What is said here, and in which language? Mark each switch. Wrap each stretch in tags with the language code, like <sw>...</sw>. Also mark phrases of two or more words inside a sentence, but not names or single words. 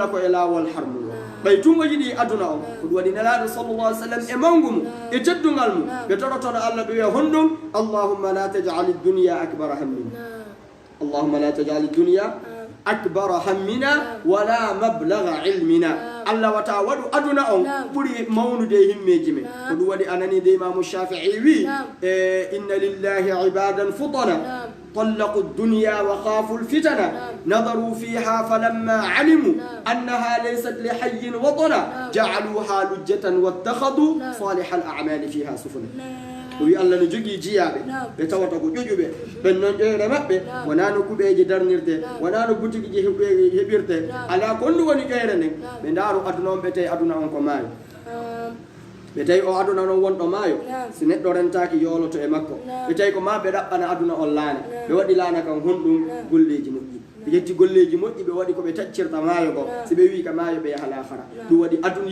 <ff>ko e laawol harmugol ɓay tun o yiɗi aduna o ko ɗum waɗi nelaɗo</ff> <ar>صلى الله عليه وسلم</ar> <ff>e mawgu mum e teddugal mum ɓe torotono allah ɓe wiya honɗum allahumma</ff> <ar>لا تجعل الدنيا أكبر همنا اللهم لا تجعل الدنيا أكبر همنا ولا مبلغ علمنا</ar> <ff>allah wata waɗu aduna on ɓuuri mawnude himmeji men ko ɗum waɗi ananide imamu shafii wi e</ff> <ar>إن لله عبادا فطنا طلقوا الدنيا وخافوا الفتنة نظروا فيها فلما علموا أنها ليست لحي وطنا جعلوها لجة واتخذوا صالح الأعمال فيها سفنا</ar> <ff>wi allah no jogii jiyaaɓe ɓe tawata ko ƴoƴuɓe ɓen noon ƴoyre maɓɓe wonaa no kuɓeeje darnirte wonaa no boutique ji heɓirte alaa kon ɗum woni ƴoyre nden ɓe ndaaru aduna on ɓe tawi aduna on ko maayo ɓe tawi o aduna noon wonɗo maayo si neɗɗo rentaaki yooloto e makko ɓe tawi ko ma ɓe ɗaɓɓana aduna on laana ɓe waɗi laana kan honɗum golleeji moƴƴi ɓe yetti golleeji moƴƴi ɓe waɗi koɓe taccirta maayo ko si ɓe wi ka maayo ɓe yaha lahara ɗum waɗi aduna</ff>